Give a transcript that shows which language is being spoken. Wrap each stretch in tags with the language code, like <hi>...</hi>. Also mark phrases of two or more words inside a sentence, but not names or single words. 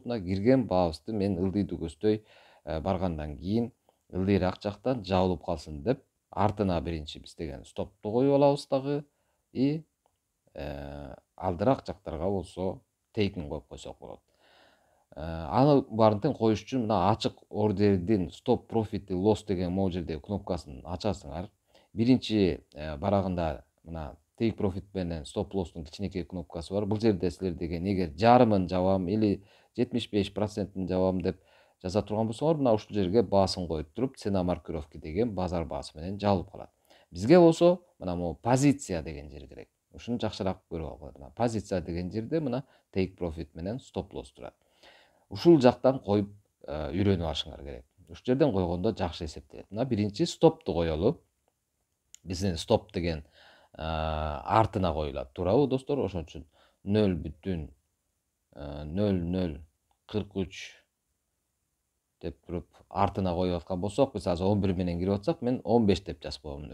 <ky>Мына кирген баабызды мен ылдыйды көздөй баргандан кийин ылдыйраак жактан жабылып калсын деп, артына биринчи биз деген стопту коюп алабыз дагы и алдыраак жактарга болсо тейкин коюп койсок болот. Аны баарын тең коюш үчүн мына ачык ордердин</ky> <en>stop profit loss</en> <ky>деген могу жерде кнопкасын ачасыңар. Биринчи барагында мына</ky> <en>take profit</en> <ky>менен</ky> <en>stop lossтун</en> <ky>кичинекей кнопкасы бар. Бул жерде силер деген эгер жарымын жабам или 75% жабам деп жаза турган болсоңор, мына ушул жерге баасын коюп туруп,</ky> <ru>цена маркировки</ru> <ky>деген базар баасы менен жабылып калат. Бизге болсо мына могу позиция деген жер керек. Ушуну жакшыраак көрүп алгыла. Мына позиция деген жерде мына</ky> <en>take profit</en> <ky>менен</ky> <en>stop loss</en> <ky>турат. Ушул жактан коюп үйрөнүп алышыңар керек. Ушул жерден койгондо жакшы эсептелет. Мына биринчи стопту коелу. Биздин стоп деген артына коюлат, туурабы достор? Ошон үчүн 0,0043 деп туруп артына коюп аткан болсок, биз азыр 11 менен кирип атсак, мен 15 деп жазып коемун.</ky>